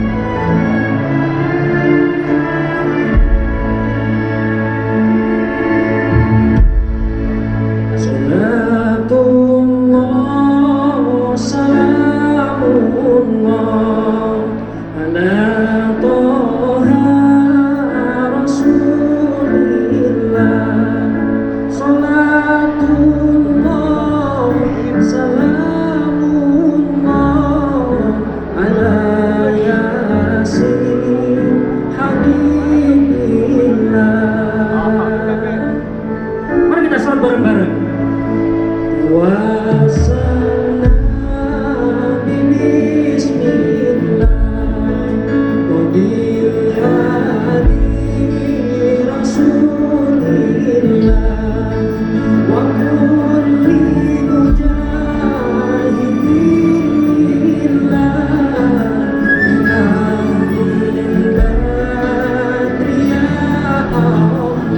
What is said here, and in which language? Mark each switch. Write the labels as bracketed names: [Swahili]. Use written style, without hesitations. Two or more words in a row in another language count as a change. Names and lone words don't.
[Arabic] صلاة الله سلام الله على طه رسول الله. صلاة الله سلام الله على يس حبيب الله. [Indonesian] Mari kita salat bareng-bareng. [Arabic] وسانا بسم الله وبالهادي رسول الله وكل مجاهدين لله من بدر يا الله.